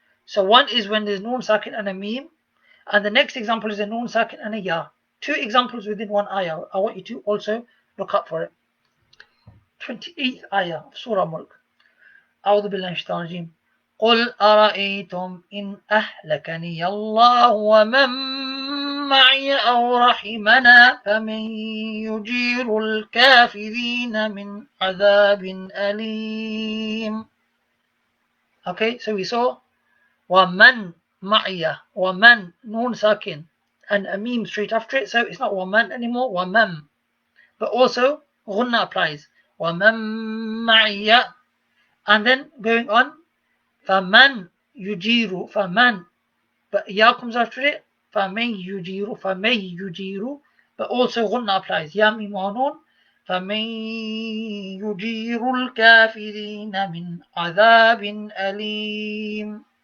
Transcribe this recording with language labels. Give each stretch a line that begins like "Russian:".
English: So one is when there's noon sakin and a meme, and the next example is a noon sakin and a ya. 2 examples within one ayah. I want you to also look up for it. 28th ayah of Surah Mulk.
Arabic: أعوذ بالله من الشيطان الرجيم. قل أرأيتم إن أهلكني الله ومن معي أو رحمنا فمن يجير الكافرين من عذاب أليم.
English: Okay, so we saw
Arabic: ومن معي, ومن نون ساكن
English: and a meme straight after it, so it's not ومن anymore, ومن. But also غنى applies.
Arabic: ومن معي,
English: and then going on فمن يجير, فمن, but ya comes after it,
Arabic: فمن يجير, فمن يجير,
English: but also غنى applies.
Arabic: يا ميم ونون, فمن يجير الكافرين من عذاب أليم.